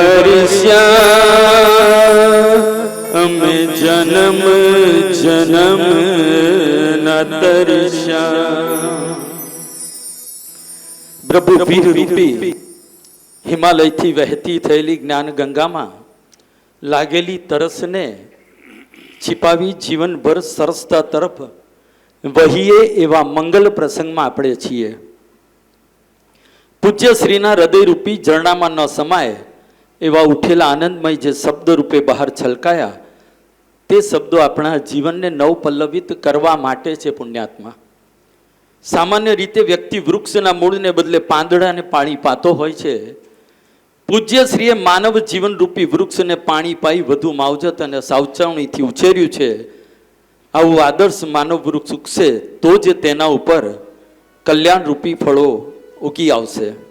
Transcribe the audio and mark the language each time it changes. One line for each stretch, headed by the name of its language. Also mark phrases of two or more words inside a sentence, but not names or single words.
Gujarati: વરસ્યા અમે જન્મ જન્મ ના તરસ્યા પ્રભુ વીર રૂપી હિમાલયથી વહેતી થયેલી જ્ઞાન ગંગામાં લાગેલી તરસને છિપાવી જીવનભર સરસતા તરફ વહીએ એવા मंगल प्रसंगમાં આપણે છીએ પૂજ્ય શ્રીના હૃદય રૂપી ઝરણામાં ન સમાય એવા ઉઠેલા આનંદમય જે શબ્દ રૂપે બહાર છલકાયા તે શબ્દો આપણા જીવનને નવપલ્લવિત કરવા માટે છે પુણ્યાત્મા સામાન્ય રીતે વ્યક્તિ વૃક્ષના મૂળને બદલે પાંદડાને પાણી પાતો હોય છે પૂજ્ય શ્રીએ માનવ જીવન રૂપી વૃક્ષને પાણી પાઈ વધુ માવજત અને સાવચવણીથી ઉછેર્યું છે આવું આદર્શ માનવ વૃક્ષ ઉગશે તો જ તેના ઉપર કલ્યાણ રૂપી ફળો ઉગી આવશે